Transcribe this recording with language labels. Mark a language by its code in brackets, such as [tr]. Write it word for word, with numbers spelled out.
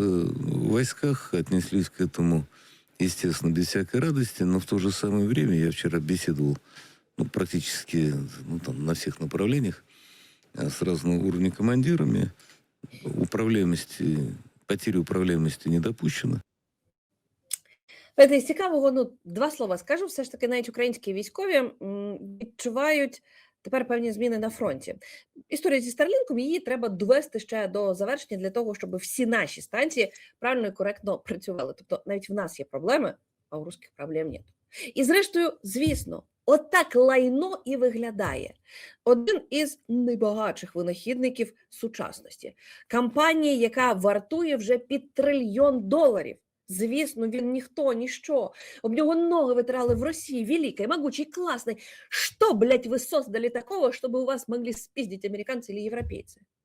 [ru] В войсках отнеслись к этому, естественно, без всякой радости, но в то же самое время я вчера беседовал ну, практически ну, там, на всех направлениях с разного уровня командирами. Управляемости, потери управляемости не допущено. [uk] З цікавого, ну, два слова скажу, все ж таки навіть українські військові м, відчувають тепер певні зміни на фронті. Історія зі Starlink, її треба довести ще до завершення для того, щоб всі наші станції правильно і коректно працювали. Тобто навіть в нас є проблеми, а у русських [ru] проблем нет. [uk] І зрештою, звісно, отак лайно і виглядає. Один із найбагатших винахідників сучасності. Компанія, яка вартує вже під трильйон доларів. Звісно, він ніхто, ніщо. Об нього ноги витирали в Росії. [ru] Великий, могучий, классный. Что, блядь, вы создали такого, чтобы у вас могли спиздить американцы или европейцы?